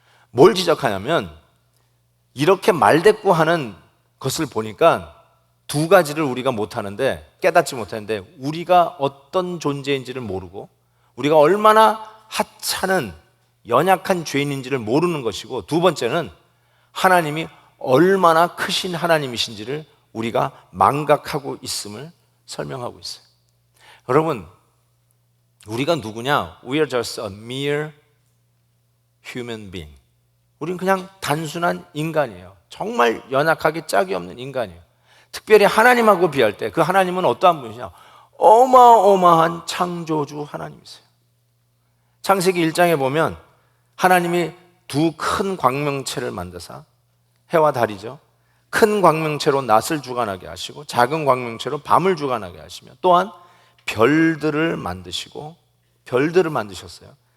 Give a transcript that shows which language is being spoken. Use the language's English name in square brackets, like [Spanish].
[Korean] 뭘 지적하냐면, 이렇게 말대꾸하는 것을 보니까 두 가지를 우리가 못하는데, 깨닫지 못하는데, 우리가 어떤 존재인지를 모르고 우리가 얼마나 하찮은 연약한 죄인인지를 모르는 것이고, 두 번째는 하나님이 얼마나 크신 하나님이신지를 우리가 망각하고 있음을 설명하고 있어요. 여러분, 우리가 누구냐? [English] We are just a mere human being. [Korean] 우리는 그냥 단순한 인간이에요. 정말 연약하게 짝이 없는 인간이에요. 특별히 하나님하고 비할 때 그 하나님은 어떠한 분이냐? 어마어마한 창조주 하나님이세요. 창세기 1장에 보면 하나님이 두 큰 광명체를 만드사, 해와 달이죠, 큰 광명체로 낮을 주관하게 하시고 작은 광명체로 밤을 주관하게 하시며, 또한 별들을 만드시고, 별들을 만드셨어요.